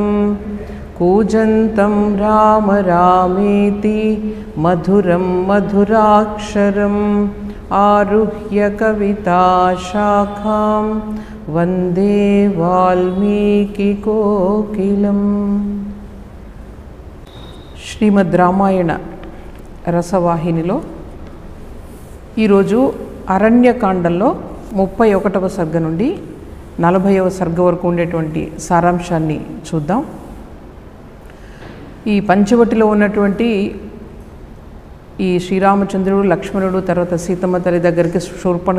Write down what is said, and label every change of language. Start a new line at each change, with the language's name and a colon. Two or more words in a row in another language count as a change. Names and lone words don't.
Sanskrit: कूजन्तं राम रामेति मधुरं मधुराक्षरम् आरुह्य कविताशाखां वन्दे वाल्मीकिकोकिलम्।
Telugu: శ్రీమద్ రామాయణ రసవాహినిలో ఈరోజు అరణ్యకాండంలో 31వ సర్గ నుండి 40వ సర్గ వరకు ఉండేటువంటి సారాంశాన్ని చూద్దాం. ఈ పంచవటిలో ఉన్నటువంటి ఈ శ్రీరామచంద్రుడు, లక్ష్మణుడు, తర్వాత సీతమ్మ తల్లి దగ్గరికి శూర్పణఖ